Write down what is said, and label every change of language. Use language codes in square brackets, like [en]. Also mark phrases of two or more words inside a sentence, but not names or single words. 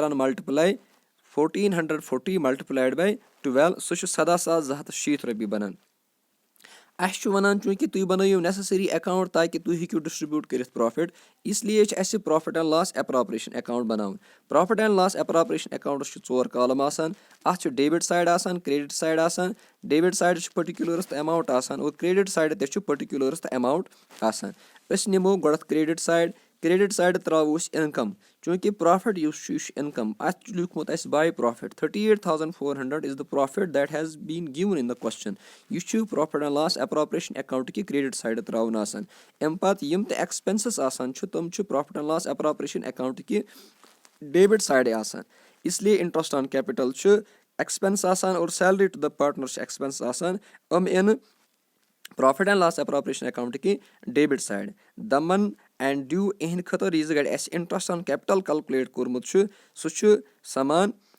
[ks] کران ملٹِپلاے 1440 [en] multiplied by [ks] 12 سُہ چھُ 17,260 رۄپیہِ بنان اَسہِ چھُ وَنان چوٗنکہِ تُہۍ بنٲیِو [en] necessary account [ks] تاکہِ تُہۍ ہیٚکِو ڈسٹربیوٗٹ کٔرِتھ پروفِٹ [ur] اس لیے [ks] چھِ اَسہِ [en] profit and loss appropriation account [ks] بناوُن [en] profit and loss appropriation accounts [ks] چھِ 4 کالم آسان اَتھ چھُ [en] debit side [ks] آسان [en] credit side [ks] آسان [en] debit side [ks] چھُ پٔٹِکیوٗلرس تہٕ ایماوُنٹ آسان اور [en] credit side [ks] تہِ چھُ پٔٹِکیوٗلرس تہٕ ایماوُنٹ آسان أسۍ نِمو گۄڈٕنیتھ [en] credit side [ks] تراوو أسۍ اِنکم چوٗنکہِ پروفِٹ یُس چھُ یہِ چھُ اِنکم اَتھ چھُ لیوٗکھمُت اَسہِ [en] by profit 38,400 is the profit that has been given in the [ks] کوسچن یہِ چھُ [en] profit and loss appropriation account [ks] کہِ [en] credit side [ks] تراوُن آسان اَمہِ پتہٕ یِم تہِ ایکسپینسز آسان چھِ تِم چھِ [en] profit and loss appropriation account [ks] کہِ [en] debit side [ks] آسان [ur] اس لیے [en] interest on capital [ks] چھُ ایکسپینس آسان اور [en] salary to the partner [ks] چھِ ایکسپینس آسان یِنہٕ [en] profit and loss appropriation account [ks] کہِ [en] debit side [ks] دمن اینڈ ڈیو اِہنٛدِ خٲطرٕ یِژ گرِ اَسہِ [en] interest on capital [ks] کلکُلیٹ کوٚرمُت چھُ سُہ چھُ سمان